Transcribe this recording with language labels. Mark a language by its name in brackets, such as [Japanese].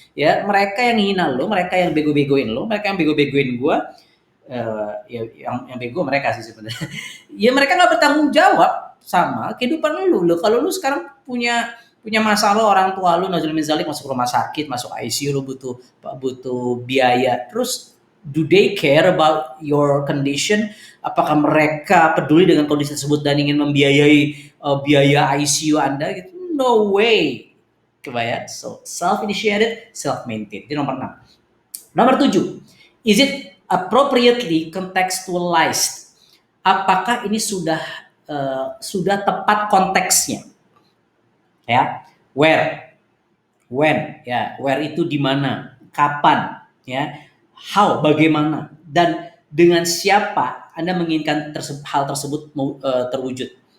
[Indonesian] Ya, mereka yang hina lo, mereka yang bego-begoin lo, mereka yang bego-begoin gue, ya yang bego mereka sih sebenarnya. Ya mereka nggak bertanggung jawab sama kehidupan lu. Kalau lu sekarang punya masalah, orang tua lu naudzubillah min dzalik masuk rumah sakit, masuk ICU, lu butuh biaya. [English] Terus do they care about your condition? [Indonesian] Apakah mereka peduli dengan kondisi tersebut dan ingin membiayai biaya ICU Anda gitu? [English] No way. Kebayang? So self initiated, self maintained. [Indonesian] Itu nomor 6. Nomor 7. [English] Is it appropriately contextualized? [Indonesian] Apakah ini sudah tepat konteksnya? Ya, where, when, ya, where itu di mana, kapan, ya, how, bagaimana, dan dengan siapa Anda menginginkan hal tersebut terwujud.